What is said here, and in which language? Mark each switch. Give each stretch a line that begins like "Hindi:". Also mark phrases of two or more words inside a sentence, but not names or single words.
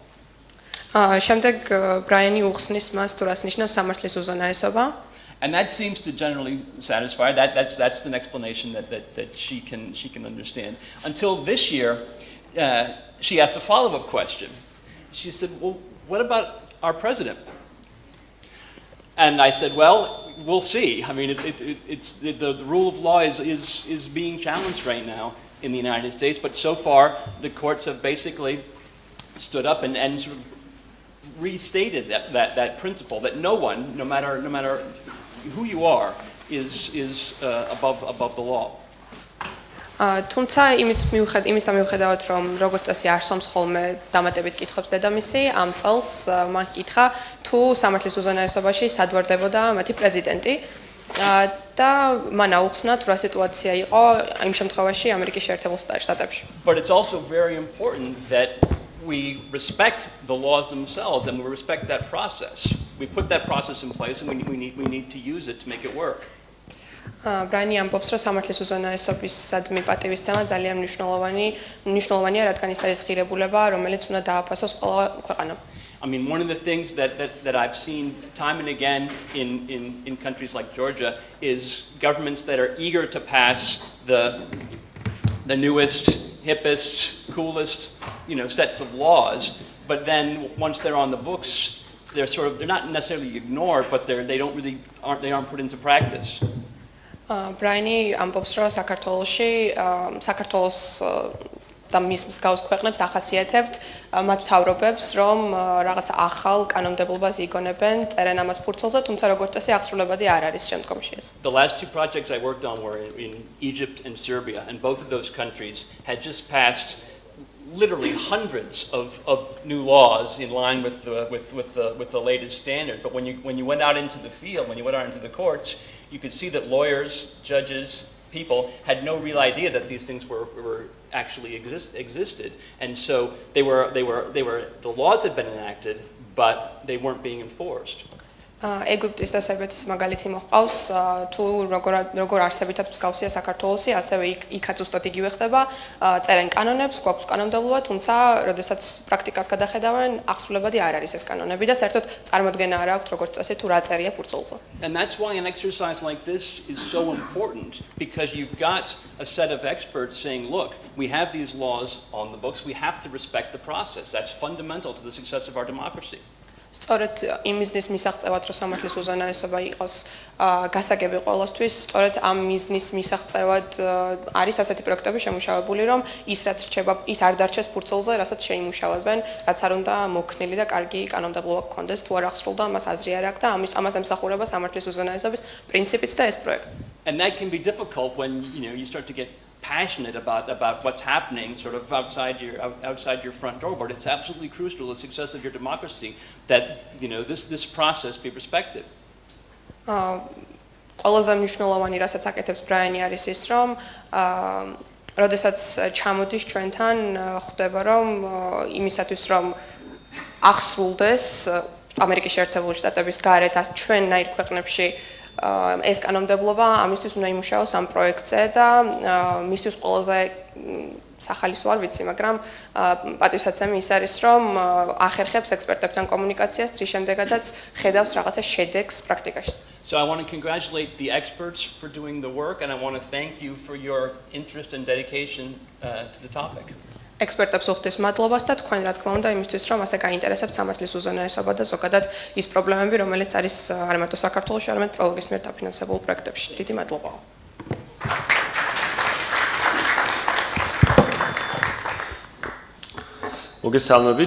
Georgian: შემდეგ ბრაიანი უხსნის მას თუ რას ნიშნავს სამართლის უზენაესობა.
English: And that seems to generally satisfy. That's an explanation that she can understand. Until this year, she asked a follow-up question. She said, "Well, what about our president?" And I said, "Well, we'll see. I mean, the rule of law is being challenged right now in the United States, but so far the courts have basically stood up and sort of restated that principle that no one, no matter who you are, is above the law."
Georgian: თუმცა იმის მიუხედავად რომ როგორც წესი არსომს ხოლმე დამატებით კითხობს დედამისი, ამ წელს მან კითხა თუ სამართლის უზენაესობაში სადვარდებოდა მათი პრეზიდენტი და მან აუხსნა თუ რა სიტუაცია იყო იმ შემთხვევაში ამერიკის შეერთებულ შტატებში.
English: But it's also very important that we respect the laws themselves and we respect that process. We put that process in place and we need to use it to make it work.
Georgian: ბრაინი ამბობს, რომ სამართლის უზენაესობისადმი პატივისცემა ძალიან მნიშვნელოვანია, რადგან ის არის ღირებულება, რომელიც უნდა დააფასოს ყველა ქვეყანამ.
English: I mean, one of the things that I've seen time and again in countries like Georgia is governments that are eager to pass the newest, hippest, coolest, sets of laws, but then once they're on the books, they're not necessarily ignored, but they aren't put into practice.
Georgian: ბრაინი ამბობს, რომ საქართველოს და მის მსგავს ქვეყნებს ახასიათებთ მათ მთავრობებს, რომ რაღაც ახალ კანონმდებლობას იგონებენ, წერენ ამას ფურცელზე, თუმცა როგორც წესი აღსრულებადი არ არის შემდგომში ეს.
English: The last two projects I worked on were in Egypt and Serbia, and both of those countries had just passed literally hundreds of new laws in line with the latest standards. But when you went out into the field, when you went out into the courts, you could see that lawyers, judges, people had no real idea that these things were actually existed, and so the laws had been enacted, but they weren't being enforced.
Georgian: ეგვიპტის და სერბეთის მაგალითი მოყავს, თუ როგორ არსებითად მსგავსია საქართველოსი, ასევე იქაც უბრალოდ იგივე ხდება, წერენ კანონებს, გვაქვს კანონმდებლობა, თუმცა როდესაც პრაქტიკას გადახედავენ, აღსრულებადი არ არის ეს კანონები და საერთოდ წარმოდგენა არ აქვს, როგორც წესი, თუ რა წერია ფურცელზე.
English: And that's why an exercise like this is so important, because you've got a set of experts saying, look, we have these laws on the books, we have to respect the process. That's fundamental to the success of our democracy.
Georgian: სწორედ იმ მიზნის მისაღწევად, რომ სამართლის უზენაესობა იყოს გასაგები ყოველთვის, სწორედ ამ მიზნის მისაღწევად არის ასეთი პროექტები შემუშავებული, რომ ის რაც რჩება, ის არ დარჩეს ფურცელზე, რასაც შეიმუშავებენ, რაც არ უნდა მოქნილი და კარგი კანონმდებლობა გქონდეს, თუ არ აღსრულდა, ამას აზრი არ აქვს და ამას ემსახურება სამართლის უზენაესობის პრინციპიც და ეს პროექტი.
English: And that can be difficult when you start to get passionate about what's happening sort of outside your front door, but it's absolutely crucial to the success of your democracy that this process be respected.
Georgian: ყველაზე მნიშვნელოვანი რასაც აკეთებს ბრაინი არის ის, რომ როდესაც ჩამოდის ჩვენთან, ხვდება რომ იმისათვის რომ აღსრულდეს ამერიკის შეერთებული შტატების გარეთ ჩვენნაირ ქვეყნებში ეს კანონმდებლობა, ამისთვის უნდა იმუშაოს ამ პროექტზე და მისთვის ყველაზე სახალისო არ ვიცი, მაგრამ პატივსაცემი ის არის, რომ ახერხებს ექსპერტებთან კომუნიკაციას, რის შემდეგაც ხედავს რაღაცა შედეგს პრაქტიკაში.
English: So I want to congratulate the experts for doing the work, and I want to thank you for your interest and dedication to the topic.
Georgian: ექსპერტებს უხდის მადლობას და თქვენ რა თქმა უნდა იმისთვის რომ ასე გაინტერესებთ სამართლის უზენაესობა და ზოგადად ის პრობლემები რომელიც არის არ მარტო საქართველოში არამედ პროლოგის მიერ დაფინანსებულ პროექტებში. დიდი მადლობა. მოგესალმებით.